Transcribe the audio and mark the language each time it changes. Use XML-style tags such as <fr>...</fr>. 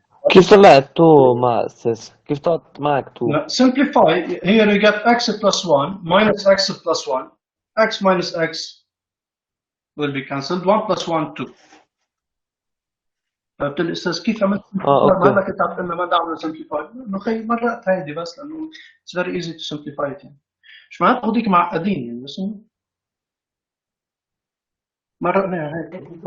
<ar>كيف طلعت 2 مع أساس؟ كيف طلعت معك 2؟</ar> <en>Now, simplify. Here you get x plus 1 minus x plus 1. X minus x will be cancelled. 1 plus 1, 2.</en> <ar>قلت الاستاذ كيف عملت؟ اوكي. ما كنت عم تقول ما بدي اعمل simplify. انه خي مرقت هيدي بس لانه</ar> <en>it's very easy to simplify it</en> <ar>يعني. مش معناته هذيك معقدين يعني بس مرقناها هيك.</ar>